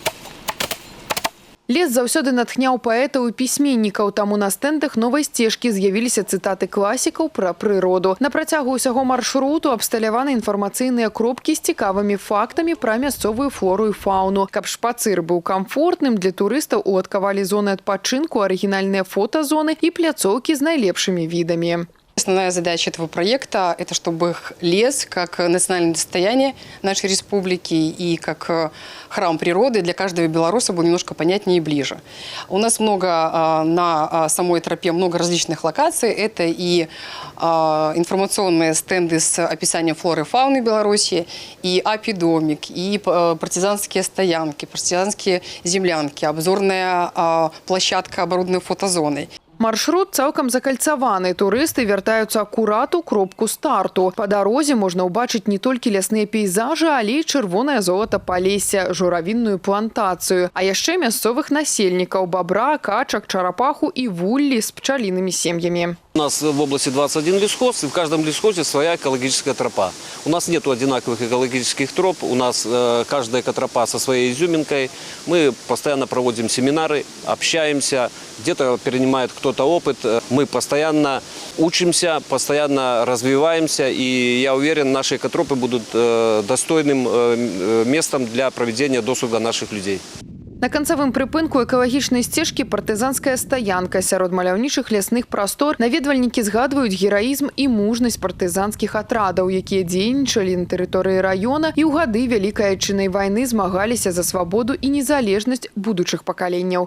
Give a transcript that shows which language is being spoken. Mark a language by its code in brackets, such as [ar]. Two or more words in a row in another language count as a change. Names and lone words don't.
[be] Лес заўсёды натхняў паэтаў і пісьменнікаў, таму на стэндах новай сцежкі з'явіліся цытаты класікаў пра прыроду. На працягу ўсяго маршруту абсталяваны інфармацыйныя кропкі з цікавымі фактамі пра мясцовую флору і фауну. Каб шпацыр быў камфортным, для турыстаў уладкавалі зоны адпачынку, арыгінальныя фотазоны і пляцоўкі з найлепшымі відамі. [ru] Основная задача этого проекта – это чтобы лес, как национальное достояние нашей республики и как храм природы для каждого белоруса был немножко понятнее и ближе. У нас много на самой тропе, много различных локаций. Это и информационные стенды с описанием флоры и фауны Беларуси, и апидомик, и партизанские стоянки, партизанские землянки, обзорная площадка, оборудованная фотозоной. [be] Маршрут цалкам закальцаваны. Турысты вяртаюцца акурат у кропку старту. Па дарозе можна ўбачыць не толькі лясныя пейзажы, але і чырвонае золата Палесся, журавінную плантацыю, а яшчэ мясцовых насельнікаў – бабра, качак, чарапаху і вуллі з пчалінымі сем'ямі. [ru] У нас в области 21 лесхоз, и в каждом лесхозе своя экологическая тропа. У нас нет одинаковых экологических троп, у нас каждая экотропа со своей изюминкой. Мы постоянно проводим семинары, общаемся, где-то перенимает кто-то опыт. Мы постоянно учимся, постоянно развиваемся, и я уверен, наши экотропы будут достойным местом для проведения досуга наших людей. [be] На канцавым прыпынку экалагічнай сцежкі партызанская стаянка. Сярод маляўнічых лясных прастор наведвальнікі згадваюць гераізм і мужнасць партызанскіх атрадаў, якія дзейнічалі на тэрыторыі раёна і ў гады Вялікай Адчыннай вайны змагаліся за свабоду і незалежнасць будучых пакаленняў.